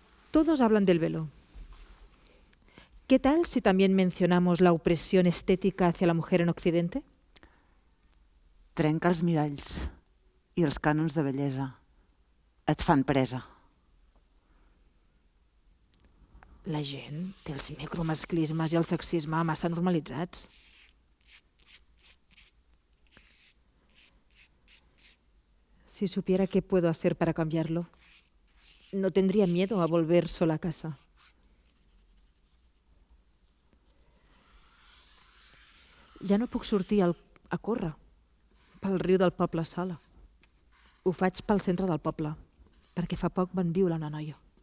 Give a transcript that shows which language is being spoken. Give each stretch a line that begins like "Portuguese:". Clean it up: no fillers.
Spanish: Todos hablan del velo. ¿Qué tal si también mencionamos la opresión estética hacia la mujer en Occidente?
Catalan: Trenca els miralls i els cànons de bellesa. Et fan presa. La gent té els micromasclismes i el sexisme massa normalitzats.
Spanish: Si supiera qué puedo hacer para cambiarlo, no tendría miedo a volver sola a casa.
Catalan: Ja no puc sortir a córrer pel riu del poble sola. Ho faig pel centre del poble, perquè fa poc van viure una noia.